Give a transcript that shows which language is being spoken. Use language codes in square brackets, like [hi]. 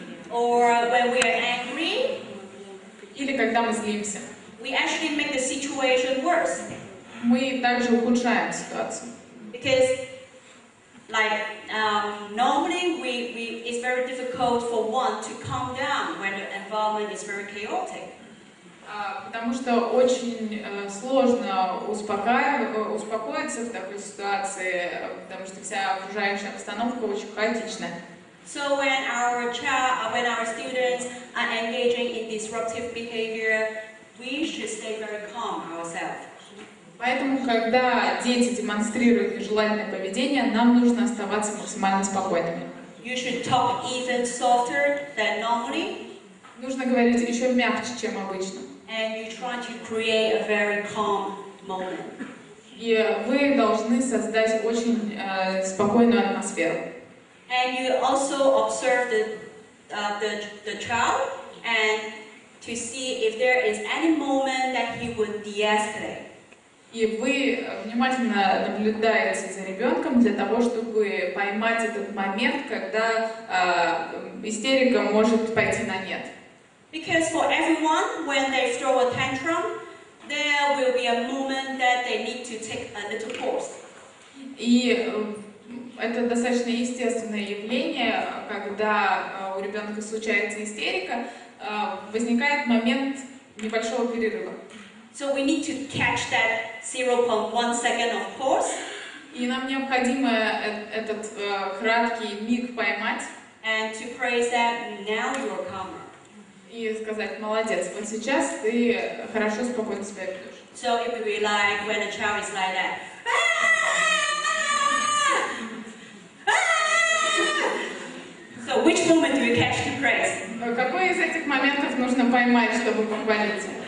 [en] Or when we are angry. [ru] Или когда мы злимся. [en] We actually make the situation worse. [ru] Мы также ухудшаем ситуацию. [en] Because, like, normally it's very difficult for one to calm down when the environment is very chaotic. [ru] Потому что очень сложно успокоиться в такой ситуации, потому что вся окружающая обстановка очень хаотичная. [en] So when our students are engaging in disruptive behavior, we should stay very calm ourselves. [ru] Поэтому, когда дети демонстрируют нежелательное поведение, нам нужно оставаться максимально спокойными. [en] You should talk even softer than normally. [ru] Нужно говорить еще мягче, чем обычно. [en] And you try to create a very calm moment. [ru] И вы должны создать очень спокойную атмосферу. [en] And you also observe the child and to see if there is any moment that he would de-escalate. [ru] И вы внимательно наблюдаете за ребенком для того, чтобы поймать этот момент, когда истерика может пойти на нет. [en] Because for everyone, when they throw a tantrum, there will be a moment that they need to take a little pause. [ru] И это достаточно естественное явление, когда у ребенка случается истерика, возникает момент небольшого перерыва. [en] So we need to catch that 0.1 second of pause. [ru] И нам необходимо этот краткий миг поймать. [en] And to praise that now you're calmer. [ru] И сказать, молодец, вот сейчас ты хорошо, спокойно себя ведешь. [en] So it will be like when a child is like that. So which moment do you catch to praise? [ru] Какой из этих моментов нужно поймать, чтобы похвалить?